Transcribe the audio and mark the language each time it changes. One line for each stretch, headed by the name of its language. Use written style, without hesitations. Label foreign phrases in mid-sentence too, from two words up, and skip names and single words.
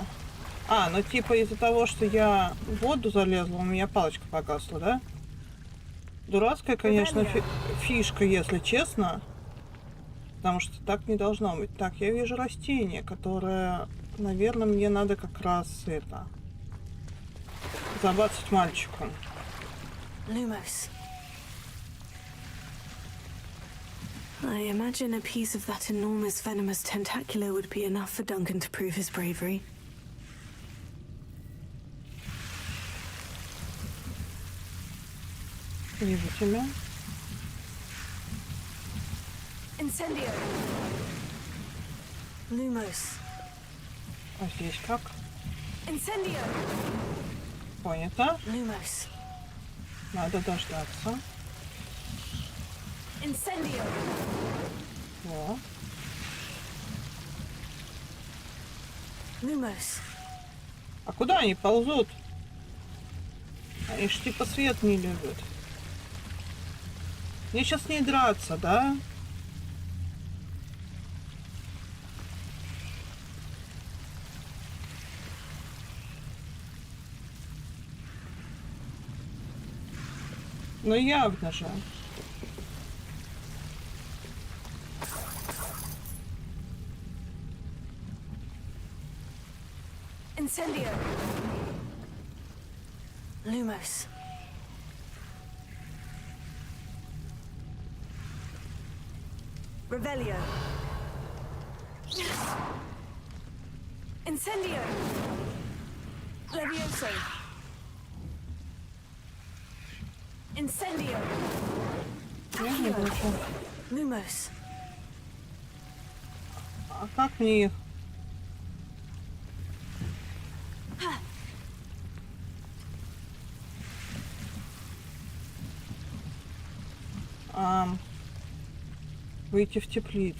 Russian: А, ну типа из-за того, что я в воду залезла, у меня палочка погасла, да? Дурацкая, конечно, фишка, если честно. Потому что так не должно быть. Так, я вижу растение, которое, наверное, мне надо как раз это... забацать мальчику. Lumos.
English: I imagine a piece of that enormous venomous tentacula would be enough for Duncan to prove his bravery.
Russian: Вижу тебя. Incendio. Lumos. А здесь как? Incendio. Понято. Lumos. Надо дождаться. Incendio. О. Lumos. А куда они ползут? Они ж типа свет не любят. Мне сейчас не драться, да? Ну явно же. Incendio. Lumos. Revelio. Incendio. Levioso. Incendio. Accio. Lumos. А как мне их? Выйти в теплицу.